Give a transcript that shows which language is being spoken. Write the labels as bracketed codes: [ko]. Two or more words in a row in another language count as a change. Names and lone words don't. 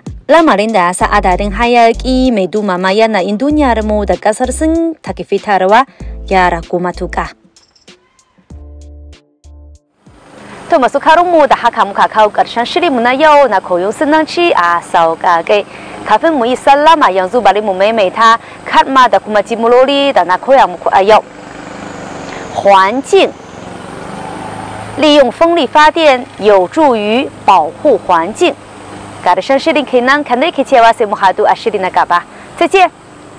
[ha] Lamarin da ya sa adadin hayaki mai dumama yanayin duniyar mu da ƙasar Sin take fitarwa ya ragu matuƙa. To masu mu da haka muka kawo ƙarshen shirinmu na yau na koyon sinanci a sauƙaƙe. Kafin mu yi sallama yanzu bari mu maimaita kalma da kuma jimloli da na koya muku a yau. [zh] 环境 利用风力发电有助于保护环境. [ha] Ƙarshen shirin kenan kan da ke cewa sai mu haɗu a shiri na gaba. [zh] 再见。